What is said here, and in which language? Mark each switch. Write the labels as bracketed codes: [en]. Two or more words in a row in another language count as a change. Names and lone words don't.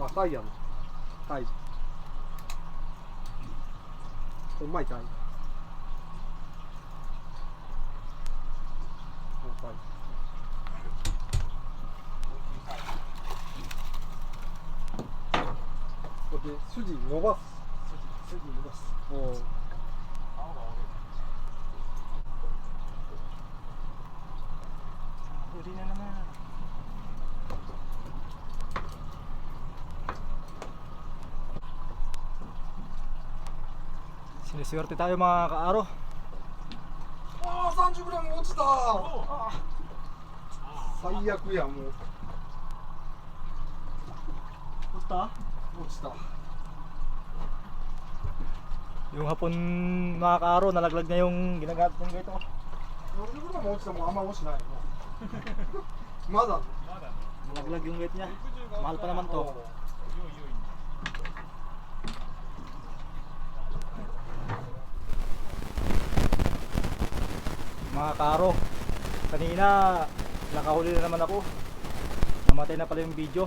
[ja] あタイやな。タイほんまいタイ。タイで筋伸ばす。筋伸ばす。おう [tl] Huli na naman. Siniswerte tayo mga kaaro. [ja] ああ 30g 落ちた。最悪やもう。 [tl] Pusta? [ja] 落ちた。 [tl] Yung hapon mga kaaro, nalaglag na yung ginagamit ng ganito. [ja] 40g 落ちたもんあんま落ちないよ。まだ。 [tl] Nalaglag yung weight niya. Mahal pa naman to. Mga kaaro, kanina nakahuli na naman ako. Namatay na pala yung video.